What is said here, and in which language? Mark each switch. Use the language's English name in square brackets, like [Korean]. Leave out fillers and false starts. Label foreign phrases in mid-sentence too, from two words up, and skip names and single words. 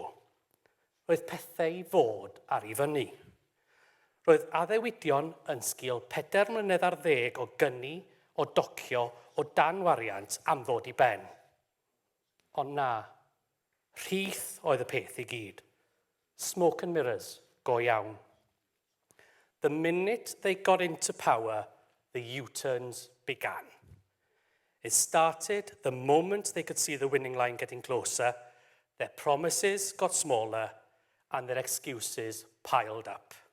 [Welsh] Roedd pethau i fod ar ei fyny. Roedd addewidion yn sgil 4 mlynedd ar 10 o gynni, o docio, o danwariant am ddod i ben. Ond na, rhith oedd y peth i gyd. [English] Smoke and mirrors, [Welsh] go iawn. [English] The minute they got into power, the U-turns began. It started the moment they could see the winning line getting closer, their promises got smaller, and their excuses piled up.